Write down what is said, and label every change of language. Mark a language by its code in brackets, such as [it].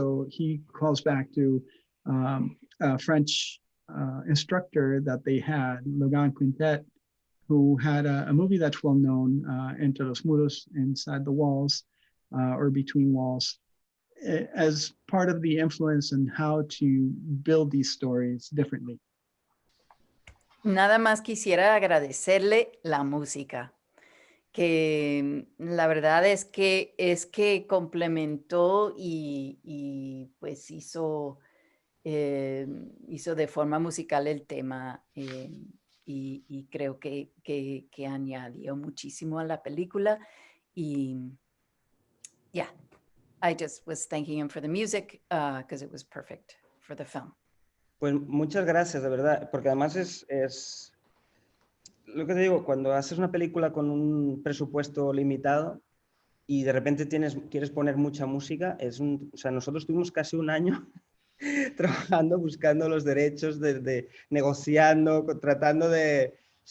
[en] So he calls back to a French instructor that they had, Logan Quintet, who had a movie that's well known, Entre los Muros, Inside the Walls, or Between Walls, as part of the influence and how to build these stories differently. [es] Nada más quisiera agradecerle la música, que la verdad es que complementó y pues hizo de forma musical el tema, y creo que añadió muchísimo a la película. [en] Y yeah, I just was thanking him for the music because it was perfect for the film. [es] Pues muchas gracias, de verdad, porque además es lo que te digo, cuando haces una película con un presupuesto limitado y de repente quieres poner mucha música, o sea, nosotros tuvimos casi un año trabajando, buscando los derechos, negociando, tratando de... O